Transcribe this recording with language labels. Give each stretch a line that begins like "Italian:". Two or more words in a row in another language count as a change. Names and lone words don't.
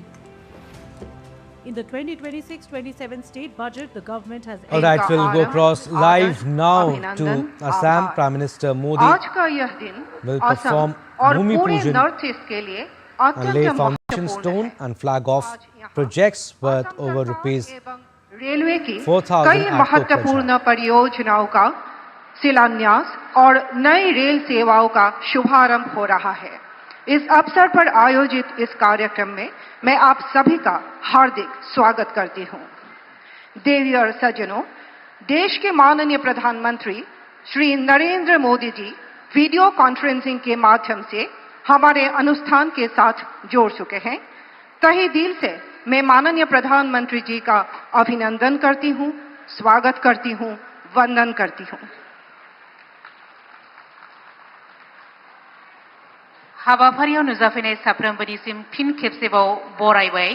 English: In the 2026-27 state budget, the government has... All right, we'll go across live now to Assam. Prime Minister Modi will perform
Hindi: भूमि पूजन
English: and lay foundation stone and flag off projects worth over rupees 4,000
Hindi: महत्वपूर्ण परियोजनाओं का शिलान्यास और नई रेल सेवाओं का शुभारंभ हो रहा है। इस अवसर पर आयोजित इस कार्यक्रम में मैं आप सभी का हार्दिक स्वागत करती हूं। देवी और सज्जनों, देश के माननीय प्रधानमंत्री श्री नरेंद्र मोदी जी
English: video conferencing
Hindi: के माध्यम से हमारे अनुष्ठान के साथ जोड़ चुके हैं। तहे दिल से मैं माननीय प्रधानमंत्री जी का अभिनंदन करती हूं, स्वागत करती हूं, वंदन करती हूं।
Bodo: हाबाफारियाव नुजाफैनाय साफ्रोमबोनिसिम फिन खेबसेबाव बरायबाय।